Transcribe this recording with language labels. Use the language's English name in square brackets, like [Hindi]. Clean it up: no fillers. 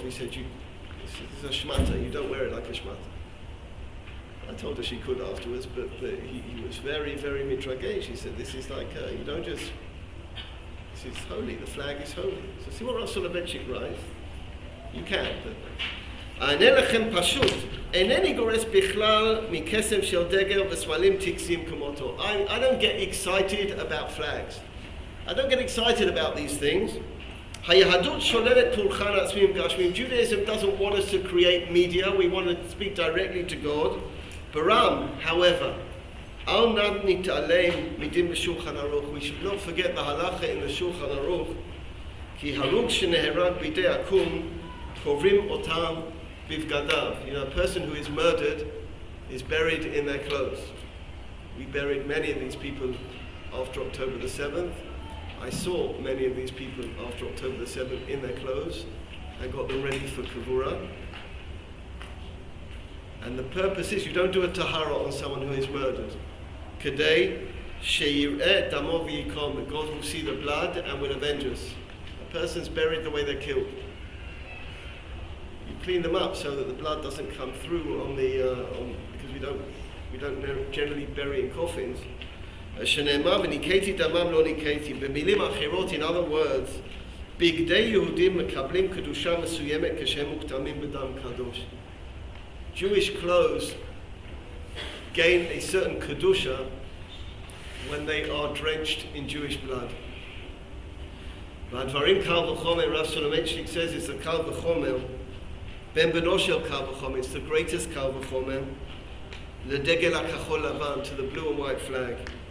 [English] He said, "This is a shmata, you don't wear it like a shmata." I told her she could afterwards, but he was very, very mitragesh. He said, "This is like, you don't just, this is holy, the flag is holy." So see what Rav Soloveitchik writes? You can, but... [Hebrew] אענה לכם פשוט, אינני גורס בכלל מקסם של דגל וסמלים טקסיים כמותו. [English] I don't get excited about flags. I don't get excited about these things. [Hebrew] היהדות שוללת פולחן עצמיים גשמיים. [English] Judaism doesn't want us to create media. We want to speak directly to God. Baram, however, [Hebrew] אל נא נתעלם מדין בשולחן ערוך. [English] We should not forget the halacha in the Shulchan Aruch. [Hebrew] כי הרוג שנהרג בידי עקום, קוברים אותם bivgadav. [English] A person who is murdered is buried in their clothes. We buried many of these people after October the 7th. I saw many of these people after October the 7th in their clothes and got them ready for kavura. And the purpose is you don't do a tahara on someone who is murdered. [Hebrew] Kedei sheyireh damo v'yikom. [English] God will see the blood and will avenge us. A person's buried the way they're killed. You clean them up so that the blood doesn't come through on the because we don't generally bury in coffins. [Hebrew] שנאמר וניקייתי דמם לא ניקייתי. במילים אחרות, [English] in other words, [Hebrew] בגדי יהודים מקבלים קדושה מסוימת כשהם מוקטמים בדם קדוש. [English] Jewish clothes gain a certain kedusha when they are drenched in Jewish blood. [Hebrew] והדברים קל וחומר, [English] Rav Soloveitchik says it's a [Hebrew] קל וחומר, ben beno shel קל וחומר, [English] it's the greatest [Hebrew] קל וחומר, לדגל הכחול לבן, [English] to the blue and white flag.